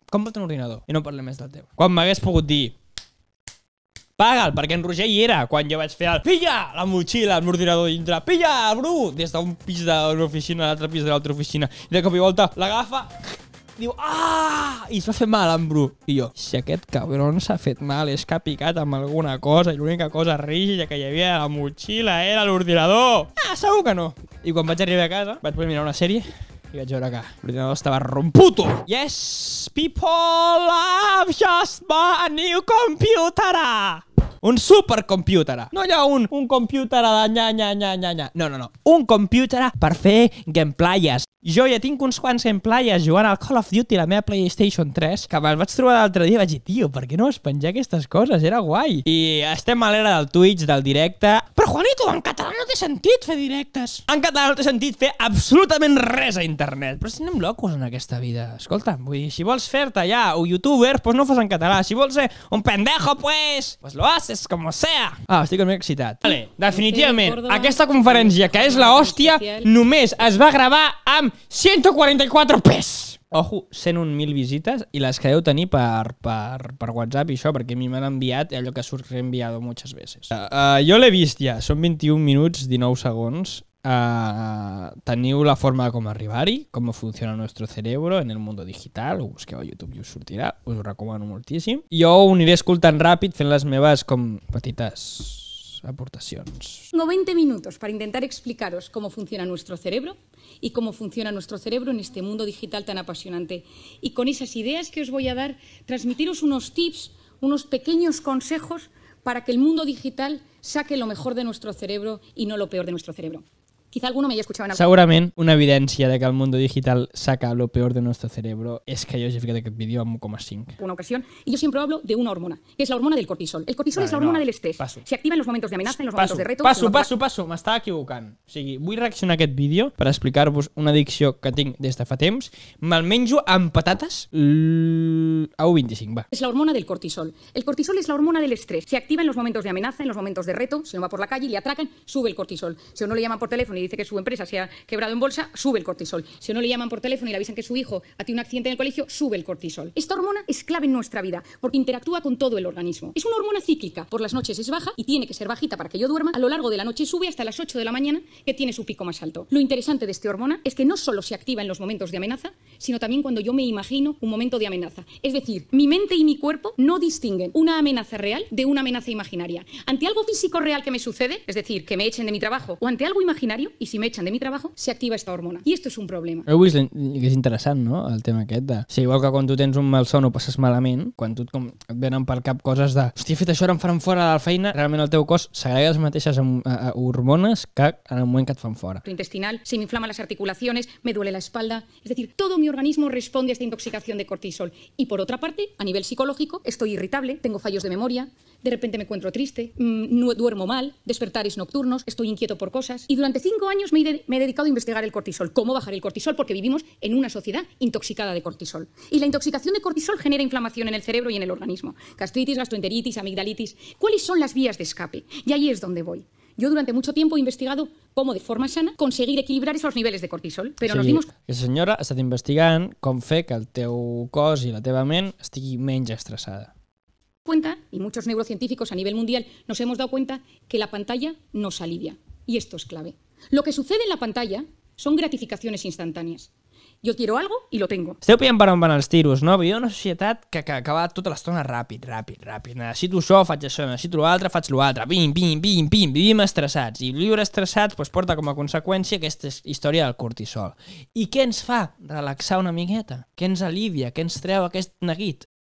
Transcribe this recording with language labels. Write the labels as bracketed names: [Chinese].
[Catalan] Compra't un ordinador i no parlem més del teu. Quan m'hagués pogut dir: paga'l, perquè en Roger hi era quan jo vaig fer el pilla la motxilla, el meu ordinador dintre, pilla, Bru, des d'un pis d'una oficina a l'altre pis de l'altra oficina, i de cop i volta l'agafa, diu i es va fer mal en Bru. I jo: si aquest cabron s'ha fet mal és que ha picat amb alguna cosa i l'única cosa rígida que hi havia a la motxilla era l'ordinador. Segur que no. I quan vaig arribar a casa vaig poder mirar una sèrie i vaig veure que l'ordinador estava romputo. [English] Yes, people, I've just bought a new computer. [Catalan] Un supercomputer. No hi ha un computer de nya. No. Un computer per fer gameplayes. Jo ja tinc uns quants gameplayes jugant al Call of Duty a la meva PlayStation 3, que me'l vaig trobar l'altre dia i vaig dir: tio, per què no vas penjar aquestes coses? Era guai. I estem a l'era del Twitch, del directe. Però Juanito, en català no té sentit fer directes. En català no té sentit fer absolutament res a internet. Però si anem locos en aquesta vida. Escolta, vull dir, si vols fer-te ja un youtuber, pues no fas en català. Si vols ser [Spanish] un pendejo, pues lo haces como sea. [Catalan] Estic una mica excitat. Vale, definitivament, aquesta conferència, que és la hòstia, només es va gravar amb 144 pes. Ojo, 101.000 visites i les que deu tenir per WhatsApp i això, perquè a mi m'han enviat allò que s'ha reenviat moltes veces. Jo l'he vist ja, són 21 minuts 19 segons. Teniu la forma de com arribar-hi, com funciona el nostre [Spanish] cerebro en el mundo digital, [Catalan] ho busqueu a YouTube i us sortirà, us ho recomano moltíssim. Jo ho aniré escoltant ràpid fent les meves com petites aportaciones. [Spanish] Tengo 20 minutos para intentar explicaros cómo funciona nuestro cerebro y cómo funciona nuestro cerebro en este mundo digital tan apasionante. Y con esas ideas que os voy a dar, transmitiros unos tips, unos pequeños consejos para que el mundo digital saque lo mejor de nuestro cerebro y no lo peor de nuestro cerebro. Quizá alguno me haya escuchado en algún... [Catalan] Segurament una evidència de que [Spanish] el mundo digital saca lo peor de nuestro cerebro [Catalan] és que jo he ficat aquest vídeo amb 1,5. [Spanish] Una ocasión, y yo siempre hablo de una hormona, que es la hormona del cortisol. El cortisol es la hormona del estrés. Se activa en los momentos de amenaza, en los momentos de reto... [Catalan] Passo, m'estava equivocant. O sigui, vull reaccionar a aquest vídeo per explicar-vos una addicció que tinc des de fa temps. Me'l menjo amb patates a 1,25, va. [Spanish] Es la hormona del cortisol. El cortisol es la hormona del estrés. Se activa en los momentos de amenaza, en los momentos de reto. Si uno va por la calle y le atracan, sube el cortisol. Si uno le llaman por teléfono y dice que su empresa se ha quebrado en bolsa, sube el cortisol. Si uno le llaman por teléfono y le avisan que su hijo ha tenido un accidente en el colegio, sube el cortisol. Esta hormona es clave en nuestra vida porque interactúa con todo el organismo. Es una hormona cíclica. Por las noches es baja y tiene que ser bajita para que yo duerma. A lo largo de la noche sube hasta las 8 de la mañana, que tiene su pico más alto. Lo interesante de esta hormona es que no solo se activa en los momentos de amenaza, sino también cuando yo me imagino un momento de amenaza. Es decir, mi mente y mi cuerpo no distinguen una amenaza real de una amenaza imaginaria. Ante algo físico real que me sucede, es decir, que me echen de mi trabajo, o ante algo imaginario, y si me echan de mi trabajo, se activa esta hormona. I esto es un problema. [Catalan] Heu vist que és interessant, no?, el tema aquest de... Sí, igual que quan tu tens un malson o passes malament, quan tu et venen pel cap coses de hòstia, he fet això, ara em faran fora de la feina, realment el teu cos s'agrega les mateixes hormones que en el moment que et fan fora. [Spanish] Intestinal, se me inflaman las articulaciones, me duele la espalda, es decir, todo mi organismo responde a esta intoxicación de cortisol. Y por otra parte, a nivel psicológico, estoy irritable, tengo fallos de memoria, de repente me encuentro triste, no duermo mal, despertares nocturnos, estoy inquieto por cosas. Y durante 5 años me he dedicado a investigar el cortisol. ¿Cómo bajar el cortisol? Porque vivimos en una sociedad intoxicada de cortisol. Y la intoxicación de cortisol genera inflamación en el cerebro y en el organismo. Gastritis, gastroenteritis, amigdalitis. ¿Cuáles son las vías de escape? Y ahí es donde voy. Yo durante mucho tiempo he investigado cómo de forma sana conseguir equilibrar esos niveles de cortisol, però nos dimos... [Catalan] La senyora ha estat investigant com fer que el teu cos i la teva ment estigui menys estressada. [Spanish] Cuenta, y muchos neurocientíficos a nivel mundial nos hemos dado cuenta que la pantalla nos alivia. Y esto es clave. Lo que sucede en la pantalla son gratificaciones instantáneas. Jo quiero algo i lo tengo. [Catalan] Esteu pillant per on van els tiros, no? Vivim en una societat que va tota l'estona ràpid. Necessito això, faig això, necessito l'altre, faig l'altre. Pim. Vivim estressats. I viure estressats porta com a conseqüència aquesta història del cortisol. I què ens fa? Relaxar una miqueta. Què ens alivia? Què ens treu aquest neguit?